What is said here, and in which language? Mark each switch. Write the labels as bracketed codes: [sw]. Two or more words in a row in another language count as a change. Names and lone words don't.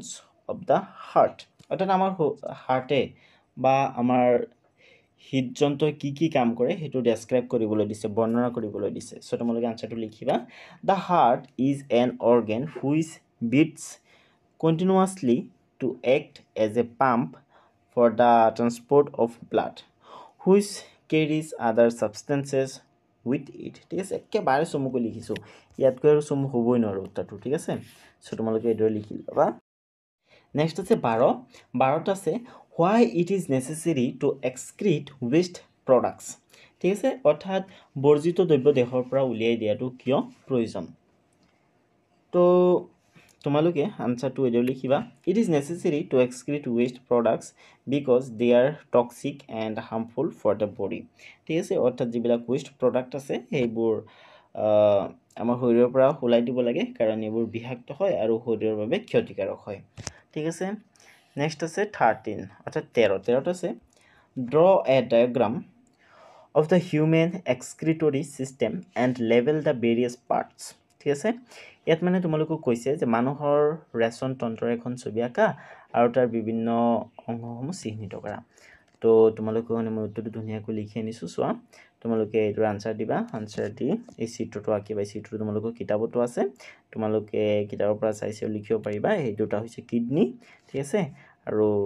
[en] of the heart [as] অৰ্থাৎ আমাৰ হাৰ্টে বা আমাৰ হৃদযন্ত্ৰই কি কাম কৰে হেতু ডেসক্ৰাইব কৰিবলৈ দিছে বৰ্ণনা কৰিবলৈ দিছে সো তোমালোকে আনসাৰটো [en] লিখিবা the heart is an organ which beats continuously to act as a pump for the transport of blood which carries other substances with it [as] ঠিক আছে একেবাৰে সমুকৈ লিখিছো ইয়াতকৈ আৰু সমু হ'বই নোৱাৰো উত্তৰটো ঠিক আছে সো তোমালোকে এডৰ লিখি লবা নেক্সট আছে 12 আছে [en] why it is necessary to excrete waste products [as] ঠিক আছে অৰ্থাৎ বৰ্জিত দ্ৰব্য দেহৰ পৰা উলিয়াই দিয়াটো কিয় প্ৰয়োজন তো তোমালোকে আনসাৰটো এডৰ লিখিবা [en] it is necessary to excrete waste products because they are toxic and harmful for the body [as] ঠিক আছে অৰ্থাৎ যিবিলাক [en] waste product [as] আছে সেইবোৰ আমাৰ শৰীৰৰ পৰা ওলাই দিব লাগে কাৰণ এইবোৰ বিষাক্ত হয় আৰু শৰীৰৰ বাবে ক্ষতিকাৰক হয় ঠিক আছে নেক্সট আছে 13 অৰ্থাৎ 13 আছে [en] draw a diagram of the human excretory system and label the various parts [as] ঠিক আছে ইয়াত মানে তোমালোকক কৈছে যে মানুহৰ ৰেচন তন্ত্ৰৰ এখন ছবি আঁকা আৰু তাৰ বিভিন্ন অংগসমূহ চিহ্নিত কৰা তো তোমালোকে মানে মই উত্তৰটো ধুনীয়াকৈ লিখি আনিছো চোৱা তোমালোকে এইটো আনসাৰ দিবা আনসাৰ দি এই চিত্ৰটো আঁকিবা চিত্ৰটো তোমালোকৰ কিতাপতো আছে তোমালোকে কিতাপৰ পৰা চাইছেও লিখিব পাৰিবা এই দুটা হৈছে কিডনি ঠিক আছে আৰু